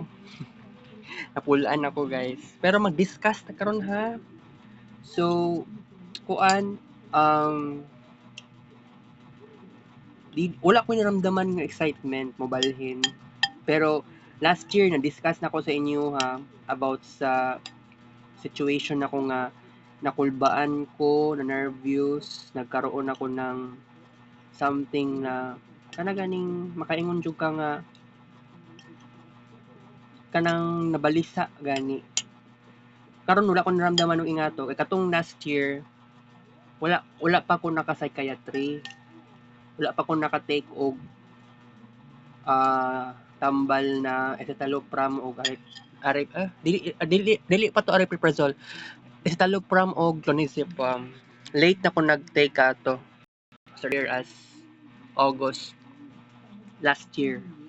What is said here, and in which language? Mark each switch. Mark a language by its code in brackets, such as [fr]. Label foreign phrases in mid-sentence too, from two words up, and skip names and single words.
[ceb] Napulaan ako guys. Pero mag-discuss ta karon ha. So, kuan wala ko naramdaman nga excitement mo balhin. Pero [en] last year [ceb] na-discuss na ko sa inyo ha about sa situation ako nga nakulbaan ko, na nervous, [tl] nagkaroon ako ng [ceb] something na kana ganing makaingon jud ka nga kanang nabalisa gani. Karon wala ko naramdaman og ingato. Kay katong last year wala pa ko naka psychiatry. Wala pa ko naka-take og tambal na escitalopram o dili pa to aripiprazole. Escitalopram o clonazepam. Late na ko nag-take ato [en] as early as August last year.